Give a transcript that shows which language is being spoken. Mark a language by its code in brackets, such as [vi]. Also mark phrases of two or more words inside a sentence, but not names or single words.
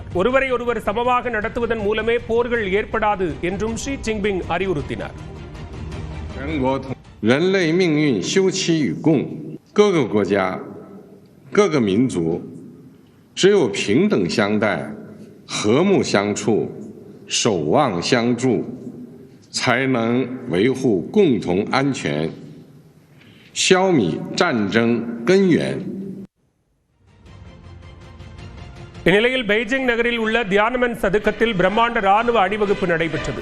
[ta] ஒருவரை ஒருவர் சமமாக நடத்துவதன் மூலமே போர்கள் ஏற்படாது என்றும் ஷி ஜின்பிங் அறிவுறுத்தினார். [zh] 人类命运休戚与共，各个国家、各个民族只有平等相待、和睦相处、守望相助，才能维护共同安全，消弭战争根源。 [ta] இந்நிலையில் பெய்ஜிங் நகரில் உள்ள தியானமன் சதுக்கத்தில் பிரம்மாண்ட ராணுவ அணிவகுப்பு நடைபெற்றது.